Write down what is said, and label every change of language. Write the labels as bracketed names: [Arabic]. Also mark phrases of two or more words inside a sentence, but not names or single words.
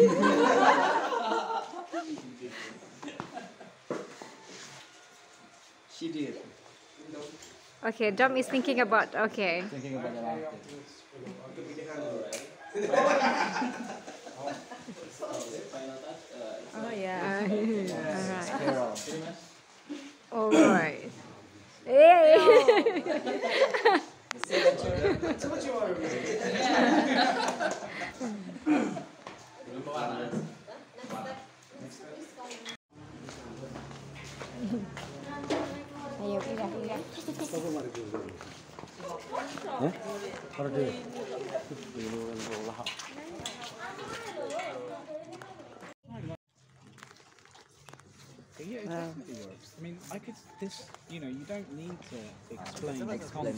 [English] She did. Okay, Dom is thinking about, okay. Thinking about the last Oh, yeah. Alright. Sparrow. Alright. [Indonesian] Hey! Ayo, pindah. [English] Yeah, it definitely works. I mean, you don't need to explain the content